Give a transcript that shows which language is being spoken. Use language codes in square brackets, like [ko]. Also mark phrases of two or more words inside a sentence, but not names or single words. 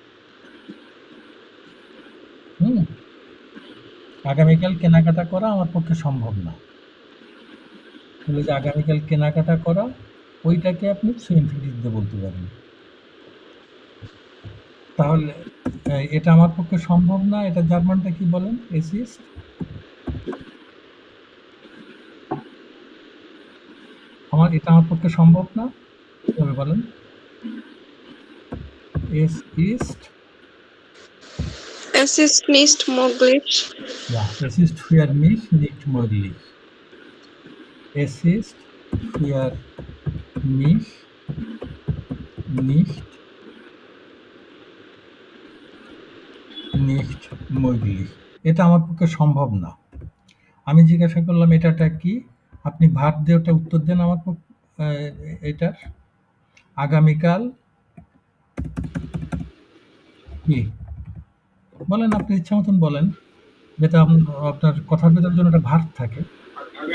[bn] আগামীকাল কেনাকাটা করা আমার পক্ষে সম্ভব না, তাহলে যে আগামীকাল কেনাকাটা করা, ওইটাকে আপনি সুইনফিটিভ দিয়ে বলতে পারেন। তাহলে এটা আমার পক্ষে সম্ভব না, এটা জার্মানটা কি বলেন? এটা আমার পক্ষে সম্ভব না, কিভাবে বলেন? [de] Es ist nicht möglich. Ja, es ist für mich nicht möglich. Es ist für mich nicht möglich. [bn] এটা আমার পক্ষে সম্ভব না। আমি জিজ্ঞাসা করলাম এটাটা কি, আপনি ভাব দিয়ে ওটা উত্তর দেন আমার এটার আগামীকাল কি বলেন, আপনি ইচ্ছা মতন বলেন, যেটা আপনার কথার ভিতর জন্য একটা ভাব থাকে।